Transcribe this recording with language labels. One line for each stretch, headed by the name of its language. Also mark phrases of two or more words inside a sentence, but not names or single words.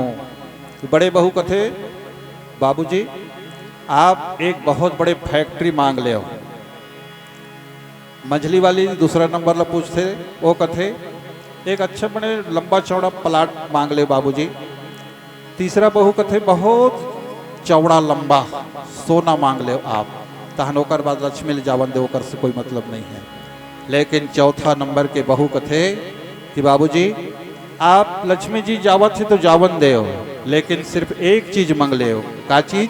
Chhattisgarhi: तो बड़े बहू कथे बाबूजी आप एक बहुत बड़े फैक्ट्री मांग ले। मझली वाली दूसरा नंबर ला पूछते, वो कथे एक अच्छा बड़े लंबा चौड़ा प्लाट मांग ले बाबूजी। तीसरा बहू कथे बहुत चौड़ा लंबा सोना मांग ले आप, तहन ओकर बाद लक्ष्मी ले जावन दे, ओकर से कोई मतलब नहीं है। लेकिन चौथा नंबर के बहू कथे कि बाबूजी आप लक्ष्मी जी जावत है तो जावन दे, लेकिन सिर्फ एक चीज मांग ले। का चीज?